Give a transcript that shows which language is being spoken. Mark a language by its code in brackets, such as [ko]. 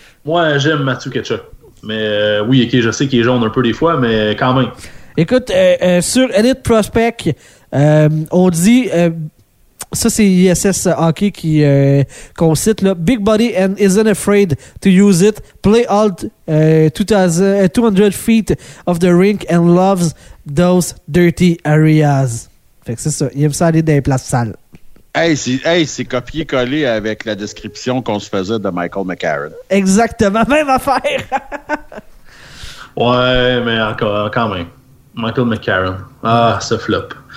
[fr] Moi, j'aime Mathieu Kachuk. Mais oui, okay, je sais qu'il est jaune un peu des fois, mais quand même. Écoute, sur Elite Prospect, on dit... ça, c'est ISS Hockey qu'on cite. Là. [en] Big body and isn't afraid to use it. Play all 200 feet of the rink and loves those dirty areas. [fr] Fait que c'est ça. Il aime ça aller dans les places sales. Hey, c'est copié-collé avec la description qu'on se faisait de Michael McCarron. Exactement. Même affaire. Ouais, mais encore, quand même. Michael McCarron. Ah, ce flop.